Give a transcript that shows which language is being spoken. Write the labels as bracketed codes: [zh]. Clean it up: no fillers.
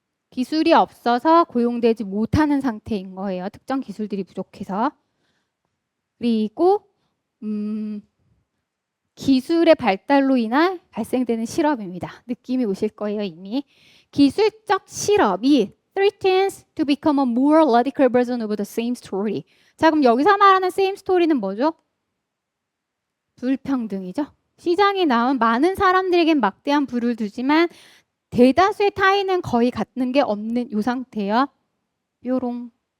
[ko] 기술이 없어서 고용되지 못하는 상태인 거예요. 특정 기술들이 부족해서. 그리고 기술의 발달로 인한 발생되는 실업입니다. 느낌이 오실 거예요, 이미. 기술적 실업이 [en] threatens to become a more radical version of the same story. [ko] 자, 그럼 여기서 말하는 same story는 뭐죠? 불평등이죠. 시장에 나온 많은 사람들에겐 막대한 부를 두지만 대다수의 타인은 거의 갖는 게 없는 이 상태요. 뾰롱.